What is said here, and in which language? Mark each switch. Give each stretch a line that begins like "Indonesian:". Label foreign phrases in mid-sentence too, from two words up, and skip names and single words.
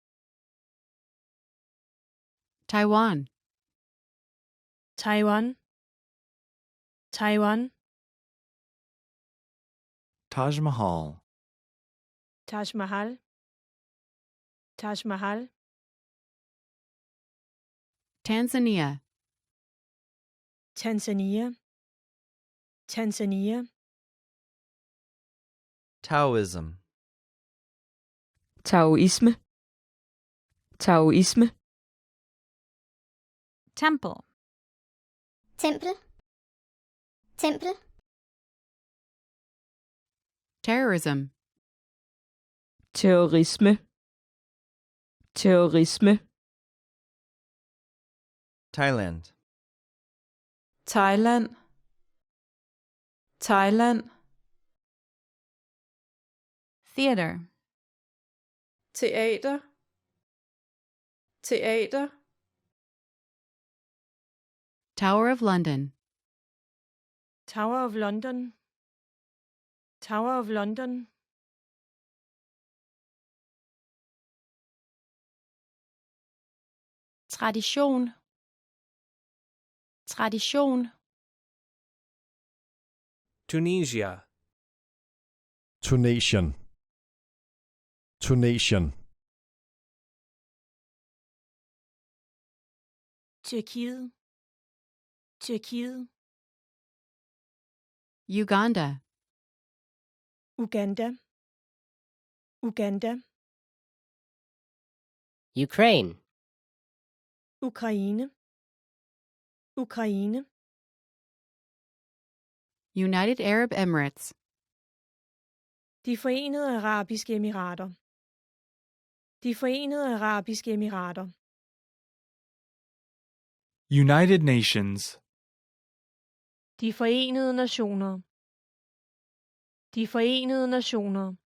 English: Taiwan.
Danish: Taiwan. Taiwan.
English: Taj Mahal.
Danish: Taj Mahal. Taj Mahal.
English: Tanzania.
Danish: Tanzania. Tanzania.
English: Taoism.
Danish: Taoisme. Taoisme.
English: Temple.
Danish: Tempel. Tempel.
English: Terrorism.
Danish: Terrorisme. Terrorisme.
English: Thailand.
Danish: Thailand. Thailand.
English: Theater.
Danish: Teater. Teater.
English: Tower of London.
Danish: Tower of London. Tower of London.
English: Tradition.
Danish: Tradition.
English: Tunisia.
Danish: Tunation. Tunation. Tyrkiet. Tyrkiet.
English: Uganda.
Danish: Uganda. Uganda.
English: Ukraine.
Danish: Ukraine. Ukraine.
English: United Arab Emirates.
Danish: De Forenede Arabiske Emirater. De Forenede Arabiske Emirater.
English: United Nations.
Danish: De Forenede Nationer. De Forenede Nationer.